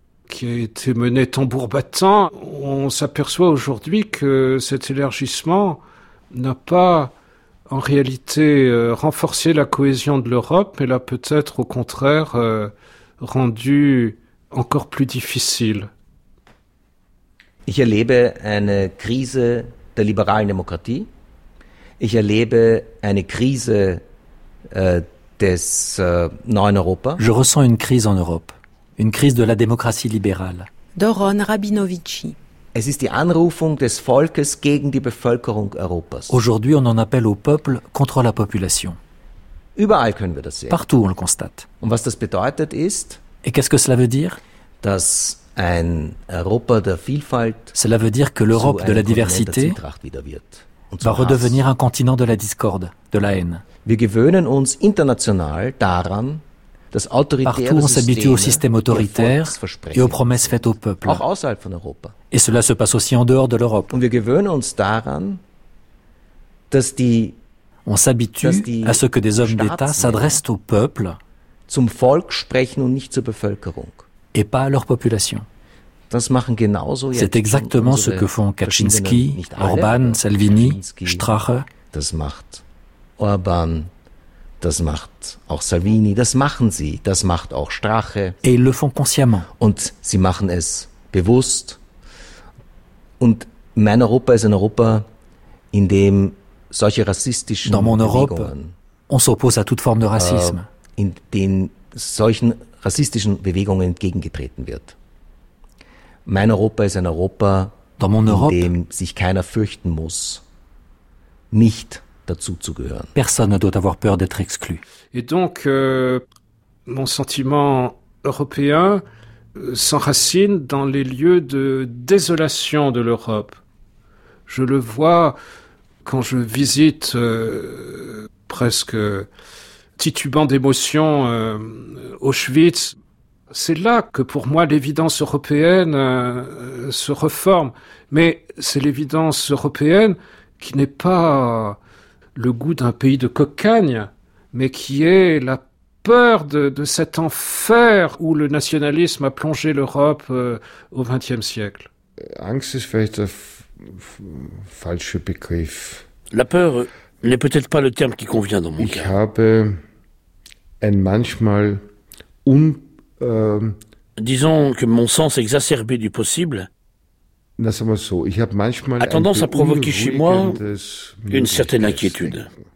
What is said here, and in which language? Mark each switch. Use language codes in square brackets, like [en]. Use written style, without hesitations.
[fr] qui a été mené tambour battant, on s'aperçoit aujourd'hui que cet élargissement n'a pas en réalité renforcé la cohésion de l'Europe, mais l'a peut-être au contraire rendu encore plus difficile. [de] Ich erlebe eine Krise der liberalen Demokratie. Ich erlebe eine Krise des neuen Europa. [fr] Je ressens une crise en Europe, une crise de la démocratie libérale. Doron Rabinovici. [de] Es ist die Anrufung des Volkes gegen die Bevölkerung Europas. [fr] Aujourd'hui, on en appelle au peuple contre la population. [de] Überall können wir das sehen. [fr] Partout, on le constate. [de] Und was das bedeutet ist? [fr] Et qu'est-ce que cela veut dire? [de] Dass ein Europa der Vielfalt. [fr] Cela veut dire que l'Europe de la diversité va redevenir un continent de la discorde, de la haine. [de] Wir gewöhnen uns international daran, dass autoritäre [fr] Partout, on s'habitue au système autoritaire et aux promesses faites au peuple. [de] Auch außerhalb von Europa. [fr] Et cela se passe aussi en dehors de l'Europe. [de] Und wir gewöhnen uns daran, dass die, [fr] on s'habitue [de] dass die [fr] à ce que des hommes d'État s'adressent au peuple [de] zum Volk sprechen und nicht zur Bevölkerung. [fr] Et pas à leur population. [de] Das machen genauso [fr] C'est exactement ce que font Kaczynski, Orban, Salvini, Strache. [de] Das macht Orban, das macht auch Salvini, das machen sie, das macht auch Strache. [fr] Et ils le font consciemment. [de] Und sie machen es bewusst. Und mein Europa ist ein Europa, in dem solche rassistischen [fr] Dans mon Europe, on s'oppose à toute forme de racisme. [de] In den solchen rassistischen Bewegungen entgegengetreten wird. Mein Europa ist ein Europa, [fr] Dans mon Europe, [de] in dem sich keiner fürchten muss, nicht dazu zu gehören. [fr] Personne ne doit avoir peur d'être exclu. Et donc, mon sentiment européen s'enracine dans les lieux de désolation de l'Europe. Je le vois quand je visite presque titubant d'émotion Auschwitz. C'est là que pour moi l'évidence européenne se reforme. Mais c'est l'évidence européenne qui n'est pas le goût d'un pays de cocagne, mais qui est la peur de cet enfer où le nationalisme a plongé l'Europe au XXe siècle. [de] Angst ist vielleicht der falsche Begriff. [fr] La peur n'est peut-être pas le terme qui convient dans mon [de] ich [fr] cas. [de] Habe ein manchmal [fr] Disons que mon sens exacerbé du possible a tendance à provoquer chez moi une certaine inquiétude.